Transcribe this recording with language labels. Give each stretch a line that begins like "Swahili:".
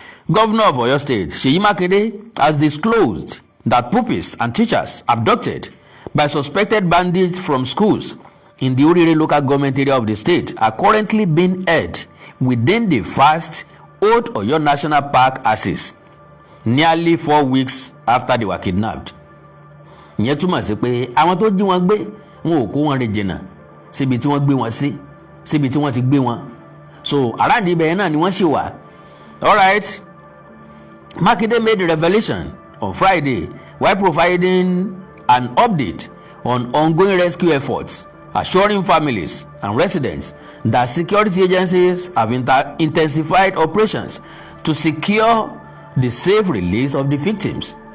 English: Governor of Oyo State Seyi Makinde has disclosed that pupils and teachers abducted by suspected bandits from schools in the Orire local government area of the state are currently being held within the vast Old Oyo National Park axis nearly 4 weeks after they were kidnapped.
Yoruba: Ìyẹn túmọ̀ sí pé àwọn tó jí wọn gbé wọn ò kó wọn rìn jìnnà síbi tí wọ́n gbé wọn sí síbi tí wọ́n ti gbé wọn
English: so around
Yoruba: ibẹ̀ yẹn náà ni wọ́n ṣì wà.
English: Alright, Makinde made the revelation on Friday while providing an update on ongoing rescue efforts, assuring families and residents that security agencies have intensified operations to secure the safe release of the victims.